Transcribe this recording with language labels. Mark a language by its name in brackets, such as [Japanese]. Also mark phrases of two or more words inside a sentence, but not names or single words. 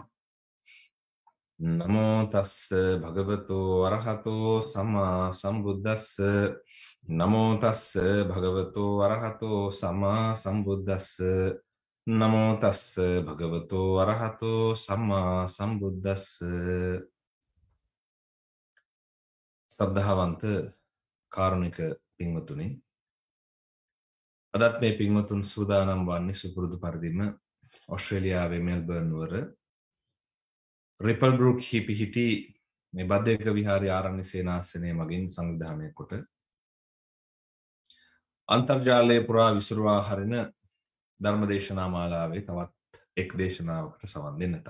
[Pali] නමෝ තස්ස භගවතු අරහතෝ සම්මා සම්බුද්දස්ස. නමෝ තස්ස භගවතු අරහතෝ සම්මා සම්බුද්දස්ස. නමෝ තස්ස භගවතු අරහතෝ සම්මා සම්බුද්දස්ස. [Sinhala] සද්ධාවන්ත කාරුණික පින්වතුනි, අදත් මේ පින්වතුන් සූදානම් වන්නේ සුපුරුදු පරිදිම ඔස්ට්‍රේලියාවේ මෙල්බර්න් නුවර රිපල් බෘක් හිපිහිටි මේ බද්දේක විහාරී ආරණ්‍ය සේනාසනය මගින් සංවිධානය කොට අන්තර්ජාලයේ පුරා විසිරුවා හරින ධර්මදේශනා මාලාවේ තවත් එක් දේශනාවකට සවන් දෙන්නටයි.